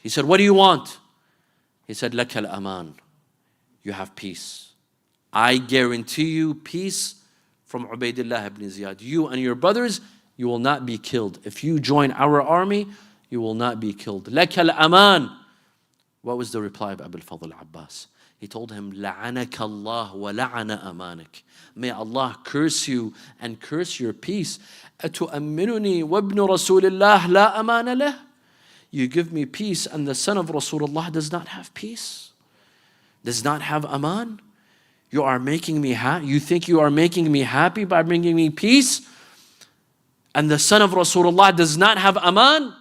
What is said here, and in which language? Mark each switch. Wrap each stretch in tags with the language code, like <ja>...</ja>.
<en>He said, what do you want? He said,</en> <ar>laka al-aman.</ar> <en>You have peace. I guarantee you peace from Ubaidullah ibn Ziyad. You and your brothers, you will not be killed. If you join our army, you will not be killed.</en> <ar>Laka al-aman.</ar> <en>What was the reply of Abu al-Fadl al-Abbas? He told him,</en> <ar>لَعَنَكَ اللَّهُ وَلَعَنَ أَمَانِكَ.</ar> <en>May Allah curse you and curse your peace.</en> <ar>أَتُؤَمِّنُنِي وَابْنُ رَسُولِ اللَّهِ لَا أَمَانَ لَهُ.</ar> <en>You give me peace and the son of Rasulullah does not have peace. Does not have aman. You are making me happy. You think you are making me happy by bringing me peace? And the son of Rasulullah does not have aman?</en>